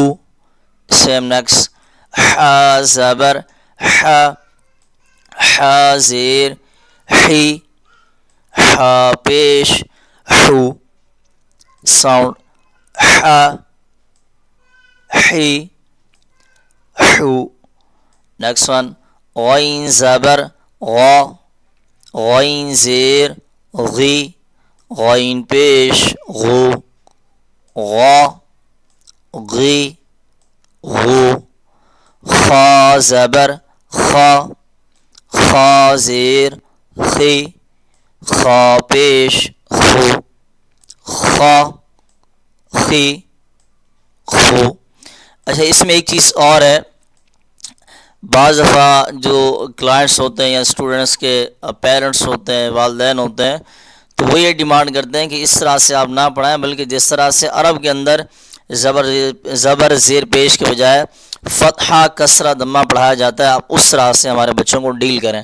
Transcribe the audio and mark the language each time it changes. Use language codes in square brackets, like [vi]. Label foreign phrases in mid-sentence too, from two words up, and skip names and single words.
[en] same next [ur] ح زبر ح، ح زیر حی، ح پیش حو۔ ساؤنڈ ح، حی، حو۔ [en] next one [ur] غین زبر غ، غین زیر غی، غین پیش غو، غا، غی، غو۔ خا زبر خا، خا زیر خی، خا پیش خو، خا، خی، خو۔ اچھا، اس میں ایک چیز اور ہے، بعض دفعہ جو کلائنٹس ہوتے ہیں یا اسٹوڈنٹس کے پیرنٹس ہوتے ہیں، والدین ہوتے ہیں، تو وہ یہ ڈیمانڈ کرتے ہیں کہ اس طرح سے آپ نہ پڑھائیں بلکہ جس طرح سے عرب کے اندر زبر زیر پیش کے بجائے فتحہ کسرہ ضمہ پڑھایا جاتا ہے، آپ اس طرح سے ہمارے بچوں کو ڈیل کریں۔